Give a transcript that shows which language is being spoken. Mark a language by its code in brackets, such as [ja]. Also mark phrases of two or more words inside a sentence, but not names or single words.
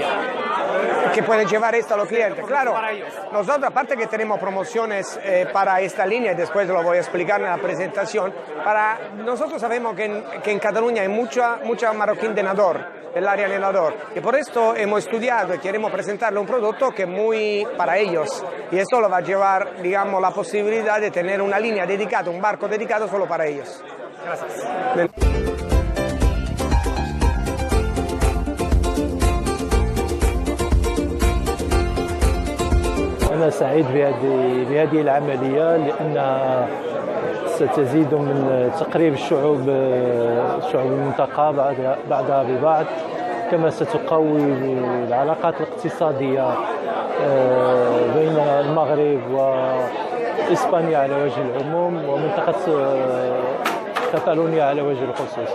[es] Que pueden llevar esto a los clientes, claro. Nosotros, aparte que tenemos promociones para esta línea, y después lo voy a explicar en la presentación, nosotros sabemos que en Cataluña hay mucha marroquín de Nador, el área de Nador, y por esto hemos estudiado y queremos presentarle un producto que es muy para ellos, y esto lo va a llevar, digamos, la posibilidad de tener una línea dedicada, un barco dedicado solo para ellos. Gracias. [ar] أنا سعيد بهذه العملية لأنها ستزيد من تقريب شعوب المنطقة بعضها ببعض، كما ستقوي العلاقات الاقتصادية بين المغرب وإسبانيا على وجه العموم ومنطقة كاتالونيا على وجه الخصوص.